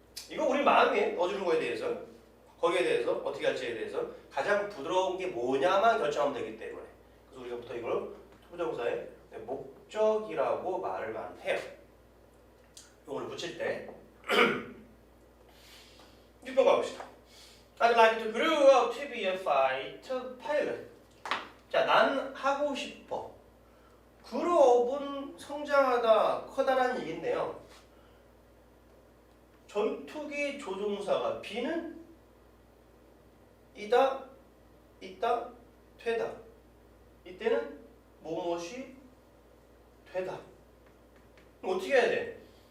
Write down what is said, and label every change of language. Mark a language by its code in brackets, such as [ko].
[ko] 이거 우리 마음에 넣어주는 거에 대해서 거기에 대해서 어떻게 할지에 대해서 가장 부드러운 게 뭐냐만 결정하면 되기 때문에 그래서 우리가 부터 이걸 투부정사의 목적이라고 말을 많이 해요. 이걸 붙일 때 6번 가봅시다. [en] I'd like to grow up to be a fighter pilot. [ko] 자, 난 하고 싶어. grow up은 성장하다, 커다란 얘기인데요. 전투기 조종사가 be는 이다, 있다, 되다. 이때는 무엇이 되다. 그럼 어떻게 해야 돼?